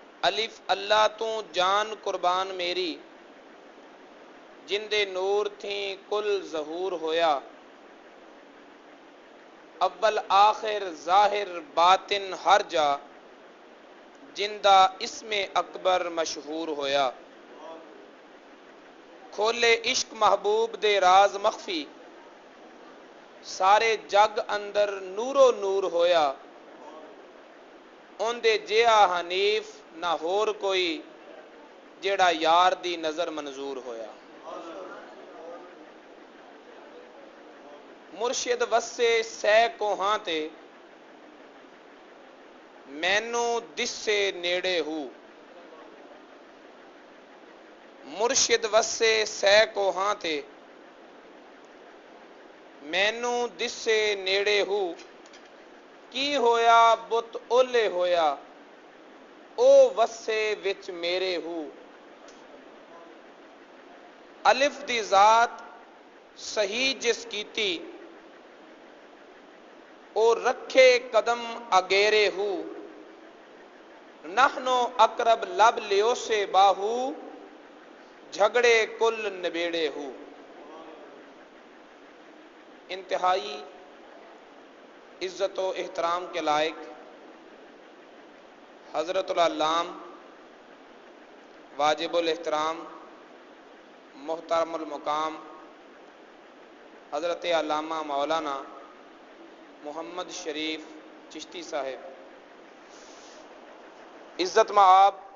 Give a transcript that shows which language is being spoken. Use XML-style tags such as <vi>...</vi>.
<pa>الف اللہ تو جان قربان میری جندے نور تھیں کل ظہور ہویا. اول آخر ظاہر باطن ہر جا جندہ اسم اکبر مشہور ہویا. کھولے عشق محبوب دے راز مخفی سارے جگ اندر نورو نور ہویا. ان دے جیا حنیف نہ ہور کوئی جیڑا یار دی نظر منظور ہویا. مرشد وسے سہ کوہاں تے مینو دس سے نیڑے ہو. مرشد وسے سہ کوہاں تے مینو دس سے نیڑے ہو. کی ہویا بت اولے ہویا او وسے وچ میرے ہو. الف دی ذات صحیح جس کیتی او رکھے قدم اگیرے ہو. نحنو اقرب لب لیو سے باہو جھگڑے کل نبیڑے ہو.</pa> <ur>انتہائی عزت و احترام کے لائق حضرت العلام واجب الاحترام محترم المقام حضرت علامہ مولانا محمد شریف چشتی صاحب، عزت مآب</ur>